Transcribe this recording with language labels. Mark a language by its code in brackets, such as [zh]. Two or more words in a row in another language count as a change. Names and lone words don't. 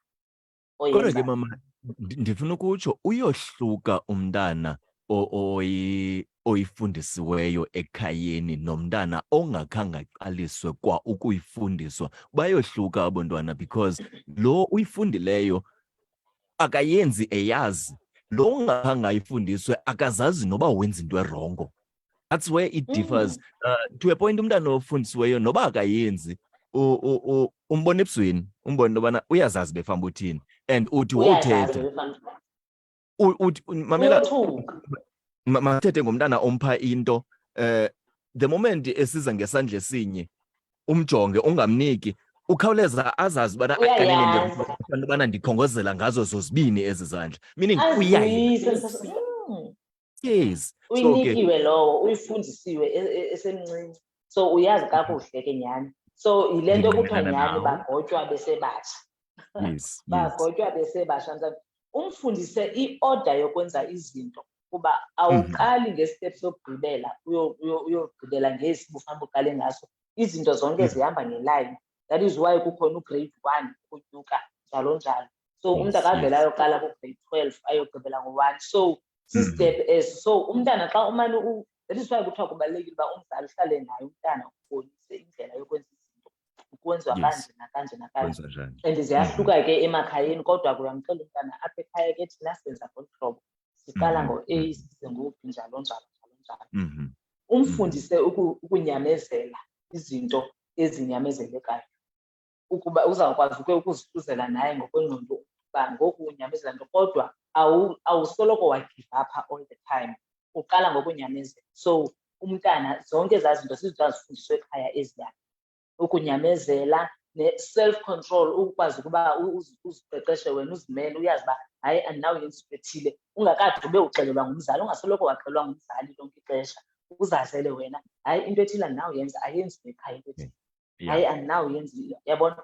[xh] kodwa ke mama ndifuna ukutsho uyohluka umntana oyifundisiweyo ekhayeni nomntana ongakhange aqaliswe kwa ukuyifundiswa bayohluka abantwana because lo uyifundileyo akayenzi eyazi lo ungakhange ayifundiswe akazazi noba wenza into erongo. [en] That's where it differs. To a point [xh] umntana ofundisiweyo noba akayenzi umbona ebusweni umbona intobana uyazazi befamba uthini and uthi wothetha mamela mathethe ngomntana ompha into [en] the moment [xh] esiza ngesandla esinye umjonge ungamniki ukhawuleza azazi ubana akanene ndibana ndikhongozela ngazo zozibini ezi zandla meaning uyayazi yes uyinikiwe lowo uyifundisiwe esemncinci so uyazi kakuhle ke nyani so yile nto kuthiwa nyani bagotywa besebatsha bagotywa besebasha umfundise i-order yokwenza izinto kuba awuqali ngesitep sokugqibela uyogqibela ngesi bufanele uqale ngaso izinto zonke zihamba ngeline [en] that is why [xh] kukhona ugrade 1 ukunyuka njalo njalo so umntu akavela ayoqala kugrade 12 ayogqibela ngo-1 so sistep eso so umntana xa umane [en] that is [xh] why kuthiwa kubalulekile uba umzali uhlale naye umntana ubonise indlela yokwenza izinto ukwenziwa kanje nakanje nakanje and ziyahluka ke emakhayeni kodwa kuyamxela umntana apha ekhaya ke thina senza ngolu hlobo siqala ngo-A size ngophi njalo njalo njalo njalo umfundise ukunyamezela izinto ezinyamezelekayo ukuba uzawukwazi ke ukuzihluzela naye ngokwengqondo uba ngoku unyamezela nto kodwa awusoloko wagive apha [en] all the time [xh] uqala ngokunyamezela so umntana zonke ezaa zinto sizazifundiswe ekhaya eziyana ukunyamezela ne- [en] self control [xh] ukwazi ukuba uziqeqeshe wena uzimele uyazi uba hayi andinawuyenza into ethile ungakade ube uxelelwa ngumzali ungasoloko waxelelwa ngumzali lonke ixesha uzazele wena hayi into ethile andinawuyenza ayenziwe ekhaya into ethile hayi andinawuyenza yabona